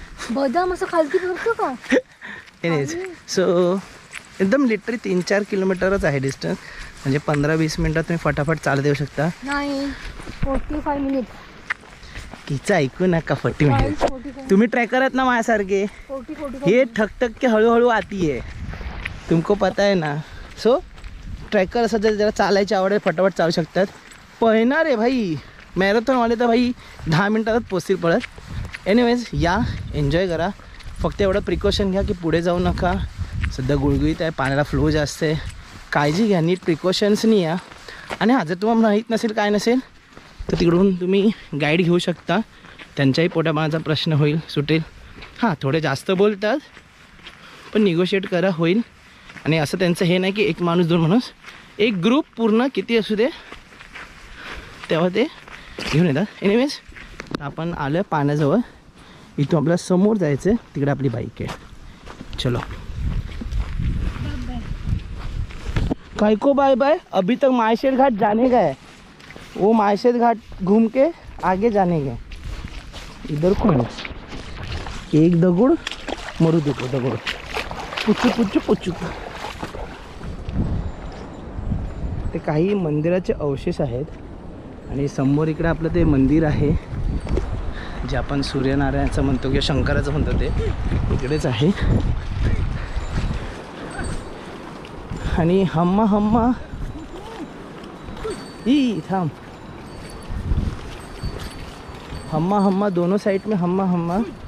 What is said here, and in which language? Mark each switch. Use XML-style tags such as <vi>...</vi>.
<mr>बदाम असं खालती पडतो का. एनिवेज सो एकदम लिटरली 3-4 किलोमीटरच आहे डिस्टन्स. म्हणजे 15-20 मिनटात तुम्ही फटाफट चालत येऊ शकता. नाही 45 मिनिट. तिचं ऐकू नका 40 मिनिट. तुम्ही ट्रॅकर आहेत ना माझ्यासारखे, 40</mr> <hi>ये ठकठक के</hi> <mr>हळूहळू</mr> <hi>आती है, तुमको पता है ना.</hi> <mr>सो ट्रॅकर असं ज्याला चालायची आवड आहे फटाफट चालू शकतात. पळणार आहे भाई, मॅरेथॉनवाले तर भाई 10 मिनटातच पोचतील पळत. एनिवेज या, एन्जॉय करा. फक्त एवढं प्रिकॉशन घ्या की पुढे जाऊ नका. सध्या गुळगुळीत आहे, पाण्याला फ्लो जास्त आहे, काळजी घ्या, नीट प्रिकॉशन्सनी या. आणि हां, जर तुम्हाला माहीत नसेल काय नसेल तर तिकडून तुम्ही गाईड घेऊ शकता. त्यांच्याही पोटापाण्याचा प्रश्न होईल, सुटेल. हां थोडे जास्त बोलतात पण निगोशिएट करा, होईल. आणि असं त्यांचं हे नाही की एक माणूस 2 माणूस, एक ग्रुप पूर्ण किती असू दे तेव्हा ते घेऊन येतात. एनिवेज आपण आलो आहे पाण्याजवळ. इथून आपल्याला समोर जायचं आहे, तिकडे आपली बाईक आहे. चलो</mr> <hi>काय को बाय बाय, अभी तक माहेश्वर घाट जाने का है, वो माहेश्वर घाट घूम के आगे जाने का है. इधर कौन है?</hi> <mr>एक दगड मरू देतो दगड, पुचू पुचू पुचू. ते काही मंदिराचे अवशेष आहेत आणि समोर इकडे आपलं ते मंदिर आहे जे आपण सूर्यनारायणाचं म्हणतो किंवा शंकराचं म्हणतो, ते इकडेच आहे. आणि हम्मा हम्मा ई थांब, हम्मा हम्मा</mr> <hi>दोनों साइड में</hi> <mr>हम्मा हम्मा.</mr>